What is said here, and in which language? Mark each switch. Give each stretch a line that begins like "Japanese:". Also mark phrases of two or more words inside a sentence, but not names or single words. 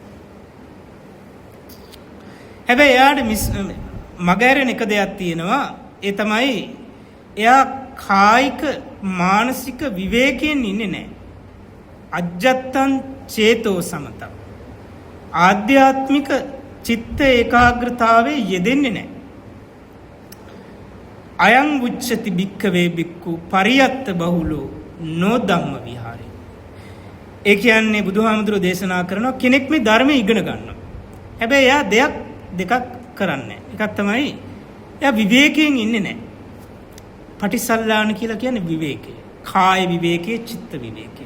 Sinhala: හැබැයි එයාට මගහැරෙන එක දෙයක් තියෙනවා. ඒ තමයි එයා කායික මානසික විවේකයෙන් ඉන්නේ නැහැ.
Pali: අජ්ජත්තං චේතෝ සමතං.
Sinhala: ආධ්‍යාත්මික චිත්ත ඒකාග්‍රතාවයේ යෙදෙන්නේ නැහැ.
Pali: අයං උච්චති භික්ඛවේ භික්ඛු පරියත්ත බහුලෝ නෝ ධම්ම විහාරේ.
Sinhala: ඒ කියන්නේ බුදුහාමුදුරෝ දේශනා කරනවා කෙනෙක් මේ ධර්මය ඉගෙන ගන්නවා. හැබැයි එයා දෙකක් කරන්නේ. එකක් තමයි එයා විවේකයෙන් ඉන්නේ නැහැ. පටිසල්ලාන කියලා කියන්නේ විවේකය. කාය විවේකයේ චිත්ත විවේකය.